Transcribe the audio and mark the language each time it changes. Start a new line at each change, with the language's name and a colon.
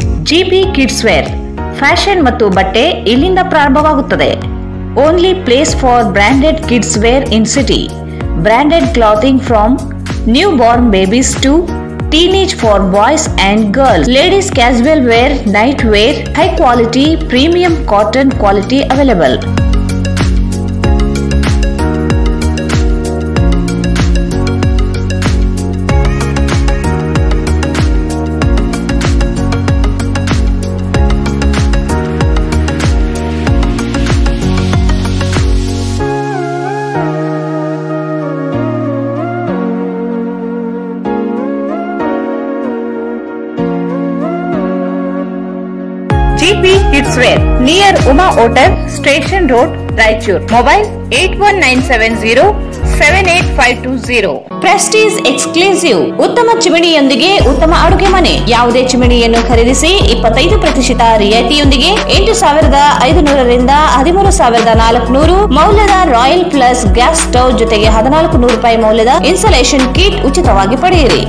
Kannada: GP Kids Wear, fashion ಮತ್ತು ಬಟ್ಟೆ ಇಲ್ಲಿಂದ ಪ್ರಾರಂಭವಾಗುತ್ತದೆ.
English: Only place for branded kids wear in city. Branded clothing from newborn babies to teenage for boys and girls. Ladies casual wear, night wear, high quality premium cotton quality available. GP Kids Wear near Uma Hotel, Station Road, Raichur. Mobile 8197078520.
Kannada: Prestige exclusive ಉತ್ತಮ ಚಿಮಣಿಯೊಂದಿಗೆ ಉತ್ತಮ ಅಡುಗೆ ಮನೆ. ಯಾವುದೇ ಚಿಮಣಿಯನ್ನು ಖರೀದಿಸಿ 25% ರಿಯಾಯಿತಿಯೊಂದಿಗೆ 8,500 13,400 ಮೌಲ್ಯದ royal plus gas stove ಜೊತೆಗೆ 1,400 ರೂಪಾಯಿ ಮೌಲ್ಯದ ಇನ್ಸುಲೇಷನ್ ಕಿಟ್ ಉಚಿತವಾಗಿ ಪಡೆಯಿರಿ.